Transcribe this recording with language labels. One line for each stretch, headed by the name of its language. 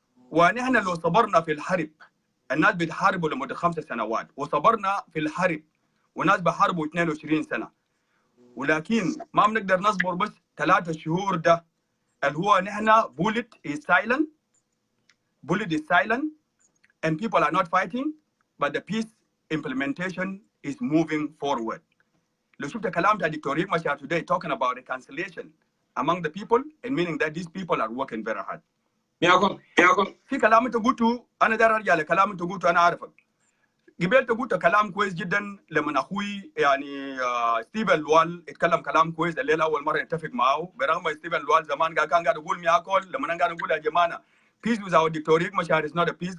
Arabic: ونحن لو صبرنا في الحرب الناس بتحاربوا لمدة 5 سنوات وصبرنا في الحرب وناس بحاربوا 22 سنة ولكن ما بنقدر نصبر بس 3 شهور ده اللي هو نحن
English: bullet is silent and people are not fighting but the peace implementation is moving forward.
Arabic: لو شفت كلام تاع
English: Doctor Riek Machar today talking about reconciliation among the people and meaning that these people are working very hard.
Arabic: ياكل في كلام انت قلته انا داير ارجع لكلام انت قلته انا عارفك. قبل انت قلت كلام كويس جدا لما اخوي يعني ستيفن لوال اتكلم كلام كويس الليله اول مره اتفق معه برغم ستيفن لوال زمان كان قاعد يقول مياكل لما انا قاعد اقول يا جماعه
English: peace without
Arabic: دكتور ريك مشار
English: is not a peace.